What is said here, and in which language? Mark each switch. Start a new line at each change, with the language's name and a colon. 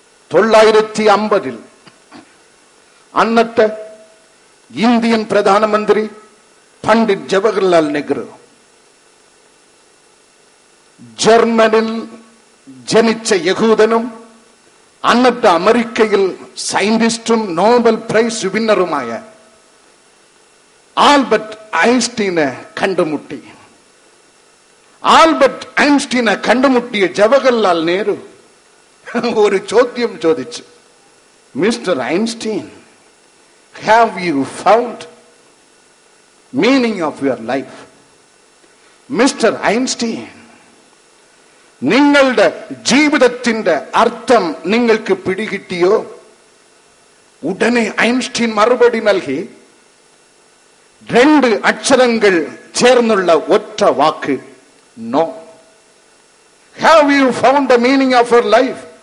Malayalam: 1950 അന്നത്തെ ഇന്ത്യൻ പ്രധാനമന്ത്രി പണ്ഡിറ്റ് ജവഹർലാൽ നെഹ്റു ജർമ്മനിൽ ജനിച്ച യഹൂദനും അന്നത്തെ അമേരിക്കയിൽ സയന്റിസ്റ്റും നോബൽ പ്രൈസ് വിന്നറുമായ ആൽബർട്ട് ഐൻസ്റ്റീനെ കണ്ടുമുട്ടി. ആൽബർട്ട് ഐൻസ്റ്റീനെ കണ്ടുമുട്ടിയ ജവഹർലാൽ നെഹ്റു ഒരു ചോദ്യം ചോദിച്ചു.
English: Mister Einstein, have you found meaning of your life?
Malayalam: Mister Einstein, നിങ്ങളുടെ ജീവിതത്തിന്റെ അർത്ഥം നിങ്ങൾക്ക് പിടികിട്ടിയോ? ഉടനെ ഐൻസ്റ്റീൻ മറുപടി നൽകി, 2 അക്ഷരങ്ങൾ ചേർന്നുള്ള ഒറ്റ വാക്ക്, no.
English: Have you found the meaning of your life?